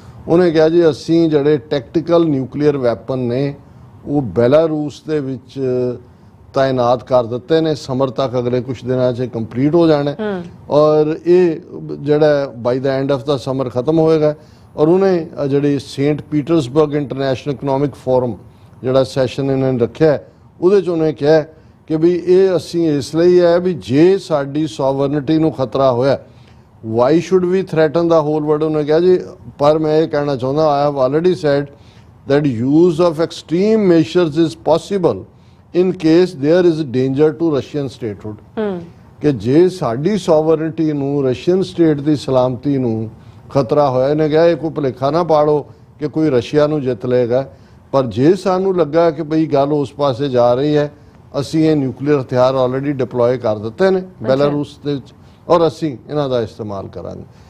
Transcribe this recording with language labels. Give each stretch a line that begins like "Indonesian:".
Punjabi: ਉਹਨੇ ਕਿਹਾ ਜੀ ਅਸੀਂ ਜਿਹੜੇ ਟੈਕਟੀਕਲ ਨਿਊਕਲੀਅਰ ਵੈਪਨ ਨੇ ਉਹ ਬੈਲਾਰੂਸ ਦੇ ਵਿੱਚ ਤਾਇਨਾਤ ਕਰ ਦਿੱਤੇ ਨੇ, ਸਮਰ ਤੱਕ ਅਗਲੇ ਕੁਝ ਦਿਨਾਂ 'ਚ ਕੰਪਲੀਟ ਹੋ ਜਾਣਾ, ਔਰ ਇਹ ਜਿਹੜਾ ਬਾਈ ਦਾ ਐਂਡ ਆਫ ਦਾ ਸਮਰ ਖਤਮ ਹੋਏਗਾ। ਔਰ ਉਹਨੇ ਜਿਹੜੀ Saint Petersburg international economic form ਜਿਹੜਾ ਸੈਸ਼ਨ ਇਹਨਾਂ ਨੇ ਰੱਖਿਆ, ਉਹਦੇ 'ਚ ਉਹਨੇ ਕਿਹਾ ਕਿ ਵੀ ਇਹ ਅਸੀਂ ਇਸ ਲਈ ਹੈ ਵੀ ਜੇ ਸਾਡੀ ਸੋਵਰਨਿਟੀ ਨੂੰ ਖਤਰਾ ਹੋਇਆ,
English: Why should we threaten the whole world.
Punjabi: ਉਹਨੇ ਕਿਹਾ ਜੀ ਪਰ ਮੈਂ ਇਹ ਕਹਿਣਾ ਚਾਹੁੰਦਾ,
English: I have already said that use of extreme measures is possible in case there is danger to Russian statehood।
Punjabi: ਕਿ ਜੇ ਸਾਡੀ ਸੋਵਰਨਿਟੀ ਨੂੰ, ਰਸ਼ੀਅਨ ਸਟੇਟ ਦੀ ਸਲਾਮਤੀ ਨੂੰ ਖਤਰਾ ਹੋਇਆ, ਇਹਨੇ ਕਿਹਾ ਇਹ ਕੋਈ ਭੁਲੇਖਾ ਨਾ ਪਾੜੋ ਕਿ ਕੋਈ ਰਸ਼ੀਆ ਨੂੰ ਜਿੱਤ ਲਏਗਾ, ਪਰ ਜੇ ਸਾਨੂੰ ਲੱਗਾ ਕਿ ਬਈ ਗੱਲ ਉਸ ਪਾਸੇ ਜਾ ਰਹੀ ਹੈ, ਅਸੀਂ ਇਹ ਨਿਊਕਲੀਅਰ ਹਥਿਆਰ ਆਲਰੇਡੀ ਡਿਪਲੋਏ ਕਰ ਦਿੱਤੇ ਨੇ ਬੈਲਾਰੂਸ ਦੇ ਵਿੱਚ, ਔਰ ਅਸੀਂ ਇਹਨਾਂ ਦਾ ਇਸਤੇਮਾਲ ਕਰਾਂਗੇ।